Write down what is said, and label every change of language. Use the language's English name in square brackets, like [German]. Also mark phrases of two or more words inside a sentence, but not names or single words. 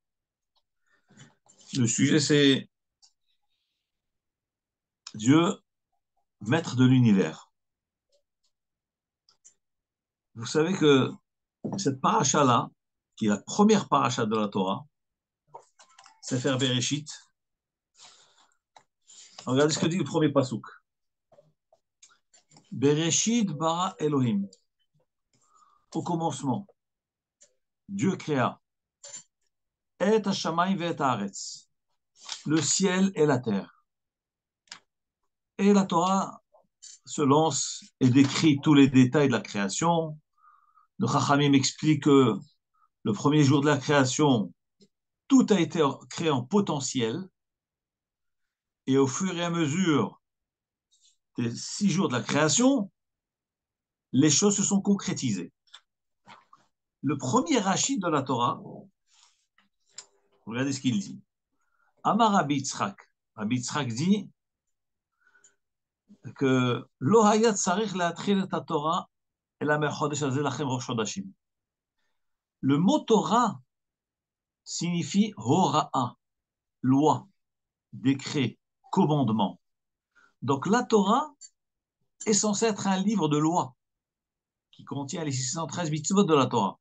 [French] Le sujet, c'est Dieu, maître de l'univers. Vous savez que cette paracha-là, qui est la première paracha de la Torah, c'est faire Bereshit. Regardez ce que dit le premier pasuk. [Hebrew] בראשית ברא אלהים. [French] Au commencement, Dieu créa et [Hebrew] השמים ואת הארץ, [French] le ciel et la terre. Et la Torah se lance et décrit tous les détails de la création. Le Chachamim explique que le premier jour de la création, tout a été créé en potentiel, et au fur et à mesure des 6 jours de la création, les choses se sont concrétisées. Le premier rachid de la Torah, regardez ce qu'il dit. [Hebrew] אמר רבי יצחק. [French] Rabbi Yitzhak dit que [Hebrew] לא היה צריך להתחיל את התורה אלא מהחודש הזה לכם ראש חודשים. [French] Le mot Torah signifie hora'a, loi, décret, commandement. Donc la Torah est censée être un livre de loi qui contient les 613 mitzvot de la Torah.